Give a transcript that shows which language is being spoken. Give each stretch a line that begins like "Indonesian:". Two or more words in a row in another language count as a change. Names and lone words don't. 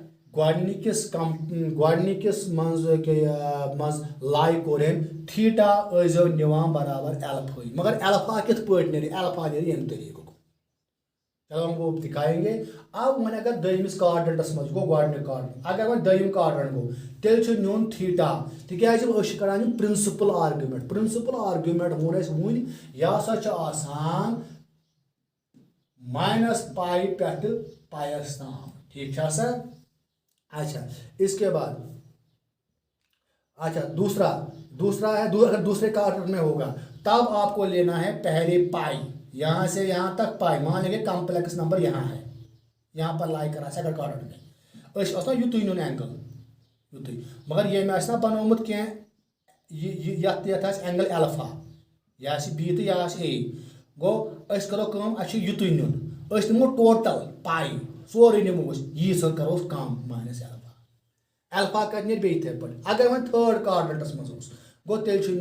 Kashmiri: گۄڈنِکِس منٛز لاے کوٚر أمۍ تھیٹا ٲسۍزیو نِوان برابر ایلفاے مگر ایلفا کِتھ پٲٹھۍ نیرِ ایلفا نیرِ ییٚمہِ طریٖقُک
Urdu: چلو ہم وہ دکھائیں گے اب
Kashmiri: وۄنۍ اگر دٔیمِس کارڈنٹس منٛز گوٚو گۄڈنیُک کارڈنٹ اگر وۄنۍ دٔیِم کارڈنٹ گوٚو تیٚلہِ چھُ نیُن تھیٹا تِکیازِ أسۍ چھِ کران یِم
English: principal argument
Kashmiri: ووٚن اَسہِ وُنۍ یہِ ہسا چھُ آسان
English: minus pi
Kashmiri: پٮ۪ٹھٕ پایس تام ٹھیک چھا
Urdu: سر اچھا اس کے بعد اچھا دوسرا ہے اگر دوسرے کارڈنٹ میں ہوگا تب آپ کو لینا ہے پہلے پائی یہاں سے یہاں تک پائی مان لیں گے
English: complex number
Urdu: یہاں ہے یہاں پر لائی کرا
English: second quadrant
Urdu: میں
Kashmiri: آسان یُتُے نیُن اینگل یُتُے مگر ییٚمۍ آسہِ نا بنومُت کینٛہہ یتھ آسہِ
English: angle alpha
Kashmiri: یہِ آسہِ بی تہٕ یہِ آسہِ اے گوٚو أسۍ کرو کٲم اَسہِ چھُ یُتُے نیُن أسۍ نِمو
English: total pi
Kashmiri: سورُے نِمو أسۍ ییٖژ ہن کروس کم
English: minus alpha
Kashmiri: کتہِ نیرِ بیٚیہِ یِتھے پٲٹھۍ اگر وۄنۍ
English: third quadrants
Kashmiri: منٛز اوس گوٚو تیٚلہِ چھُ